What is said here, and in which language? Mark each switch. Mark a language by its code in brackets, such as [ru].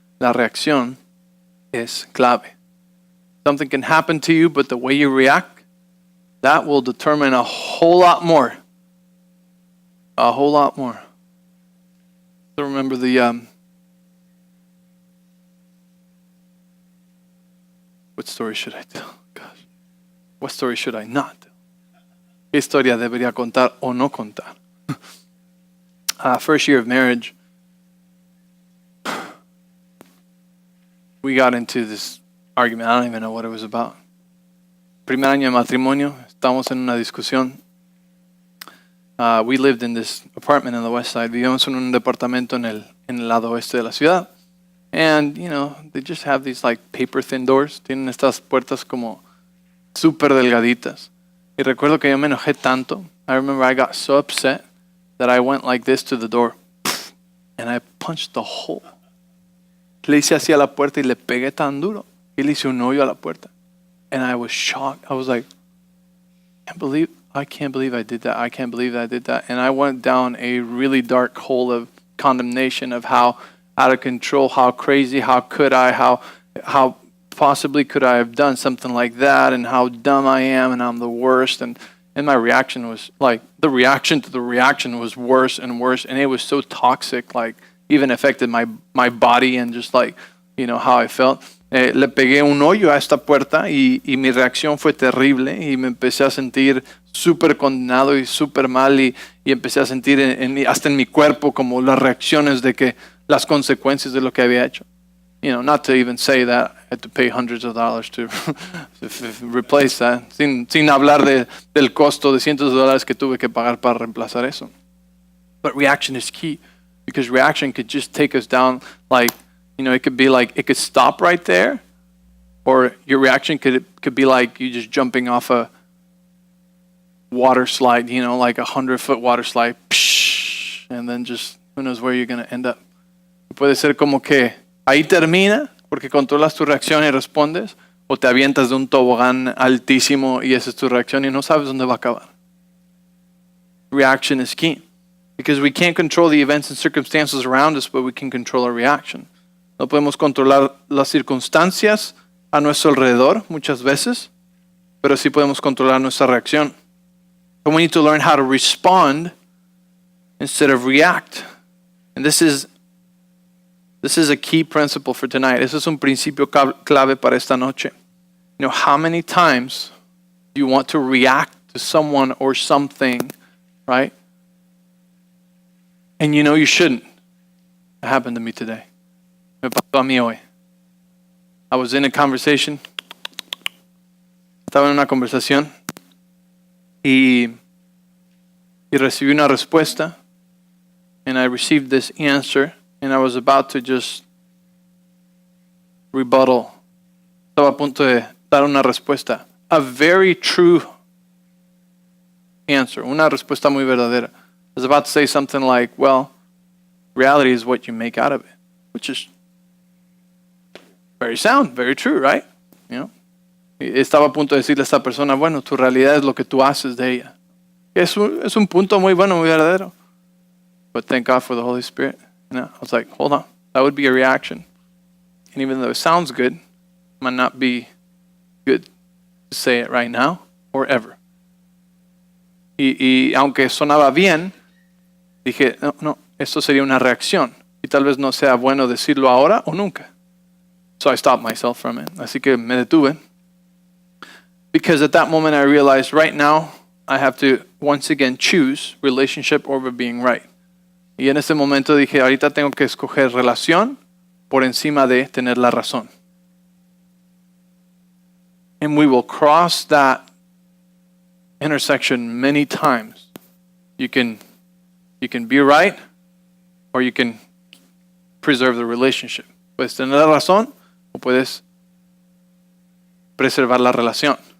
[es] La reacción es clave. [en] Something can happen to you, but the way you react, that will determine a whole lot more. A whole lot more. I remember what story should I tell? Gosh. What story should I not tell? [es] ¿Qué historia debería contar o no contar? [en] First year of marriage, we got into this argument. I don't even know what it was about. [es] Primer año de matrimonio, estábamos en una discusión. [en] We lived in this apartment on the west side. [es] Vivíamos en un departamento en el lado oeste de la ciudad. [en] And, you know, they just have these like paper thin doors. [es] Tienen estas puertas como súper delgaditas. Y recuerdo que yo me enojé tanto. [en] I remember I got so upset that I went like this to the door. And I punched the hole. [es] Le hice así a la puerta y le pegué tan duro. Y le hice un hoyo a la puerta. [en] And I was shocked. I was like, I can't believe I did that. I can't believe that I did that. And I went down a really dark hole of condemnation of how out of control, how crazy, how could I, how possibly could I have done something like that, and how dumb I am, and I'm the worst. And my reaction was like, the reaction to the reaction was worse and worse. And it was so toxic, like even affected my body and just like, you know, how I felt. [es] Le pegué un hoyo a esta puerta y mi reacción fue terrible y me empecé a sentir súper condenado y súper mal y empecé a sentir hasta en mi cuerpo como las reacciones de que las consecuencias de lo que había hecho. [en] You know, not to even say that I had to pay hundreds of dollars to replace that. [es] Sin hablar del costo de cientos de dólares que tuve que pagar para reemplazar eso. [en] But reaction is key because reaction could just take us down like, you know, it could be like, it could stop right there, or your reaction could be like you just jumping off a water slide, you know, like 100-foot water slide, and then just, who knows where you're going to end up. [es] Puede ser como que ahí termina, porque controlas tu reacción y respondes, o te avientas de un tobogán altísimo y esa es tu reacción y no sabes dónde va a acabar. [en] Reaction is key, because we can't control the events and circumstances around us, but we can control our reaction. [es] No podemos controlar las circunstancias a nuestro alrededor muchas veces, pero sí podemos controlar nuestra reacción. [en] And we need to learn how to respond instead of react. And this is a key principle for tonight. [es] Eso es un principio clave para esta noche. [en] You know, how many times do you want to react to someone or something, right? And you know you shouldn't. It happened to me today. [es] Me pasó a mí hoy. [en] I was in a conversation. [es] Estaba en una conversación y recibí una respuesta. [en] And I received this answer. And I was about to just rebuttal. [es] Estaba a punto de dar una respuesta. [en] A very true answer. [es] Una respuesta muy verdadera. [en] I was about to say something like, well, reality is what you make out of it. Which is very sound, very true, right? You know? [es] Estaba a punto de decirle a esta persona, bueno, tu realidad es lo que tú haces de ella. Es un punto muy bueno, muy verdadero. [en] But thank God for the Holy Spirit. You know, I was like, hold on, that would be a reaction. And even though it sounds good, it might not be good to say it right now or ever. [es] Y aunque sonaba bien, dije, no, esto sería una reacción. Y tal vez no sea bueno decirlo ahora o nunca. [en] So I stopped myself from it. [es] Así que me detuve. [en] Because at that moment I realized right now I have to once again choose relationship over being right. [es] Y en ese momento dije, ahorita tengo que escoger relación por encima de tener la razón. [en] And we will cross that intersection many times. You can be right or you can preserve the relationship. [es] Puedes tener la razón o puedes preservar la relación.